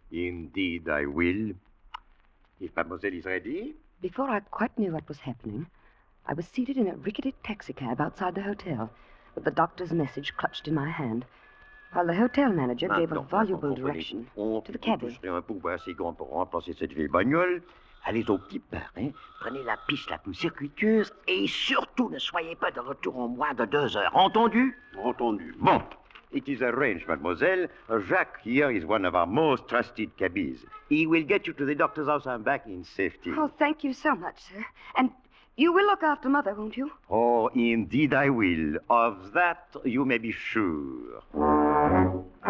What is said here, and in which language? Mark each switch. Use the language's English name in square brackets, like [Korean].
[English] Indeed, I will. If mademoiselle is ready. Before I quite knew what was happening, I was seated in a rickety taxicab outside the hotel, with the doctor's message clutched in my hand, while the hotel manager gave a voluble direction to the cabby. [French] Un pouvoir assez grand pour remplacer cette vieille bagnole. Allez au petit pain, hein? Prenez la piste la plus circuiteuse et surtout ne soyez pas de retour en moins de 2 heures. Entendu? Entendu. Bon. [English] It is arranged, mademoiselle. Jacques here is one of our most trusted cabbies. He will get you to the doctor's house and back in safety. Oh, thank you so much, sir. And you will look after Mother, won't you? Oh, indeed I will. Of that you may be sure.